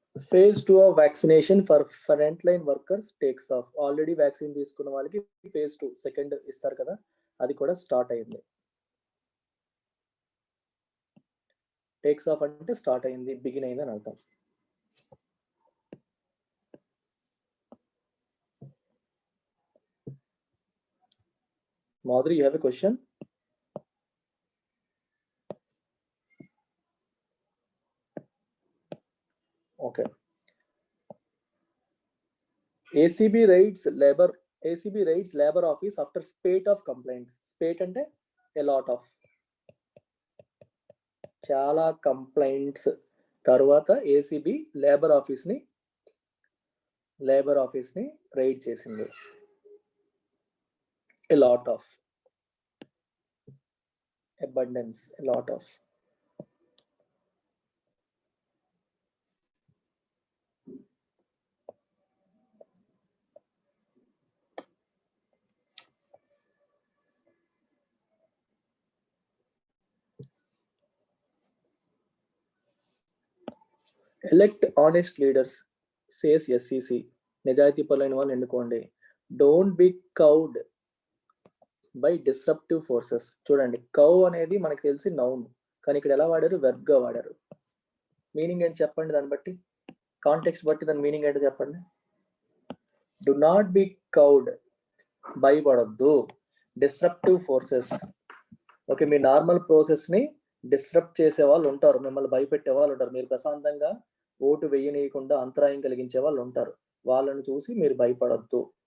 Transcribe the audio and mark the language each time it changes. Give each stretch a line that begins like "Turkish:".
English: Phase 2 of vaccination for frontline workers takes off.
Telugu: Already vaccine తీసుకున్న వాళ్ళకి phase 2 second ఇస్తారు కదా, అది కూడా స్టార్ట్ అయింది. టేక్స్ ఆఫ్ అంటే స్టార్ట్ అయింది, బిగిన్ అయింది అని అర్థం.
English: Madhuri, you have a question? Okay. ACB raids labor office after spate of complaints.
Telugu: Spate ante
English: a lot of,
Telugu: చాలా కంప్లైంట్స్ తర్వాత ACB లేబర్ ఆఫీస్ ని రైడ్ చేసింది.
English: a lot of, abundance, a lot of. Elect honest leaders, says SCC.
Telugu: నిజాయితీ పరులైన వాళ్ళు ఎన్నుకోండి.
English: Don't be cowed by disruptive forces.
Telugu: చూడండి, cow అనేది మనకు తెలిసి నౌన్, కానీ ఇక్కడ ఎలా వాడారు? వెర్బ్ గా వాడారు. మీనింగ్ ఏంటి చెప్పండి, దాన్ని బట్టి కాంటెక్స్ట్ బట్టి దాని మీనింగ్ ఏంటో చెప్పండి.
English: do not be cowed,
Telugu: భయపడద్దు. డిస్రప్టివ్ ఫోర్సెస్, ఓకే, మీ నార్మల్ ప్రాసెస్ ని డిస్రప్ట్ చేసే వాళ్ళు ఉంటారు, మిమ్మల్ని భయపెట్టే వాళ్ళు ఉంటారు, మీరు ప్రశాంతంగా ఓటు వేయనీయకుండా అంతరాయం కలిగించే వాళ్ళు ఉంటారు, వాళ్ళని చూసి మీరు భయపడద్దు.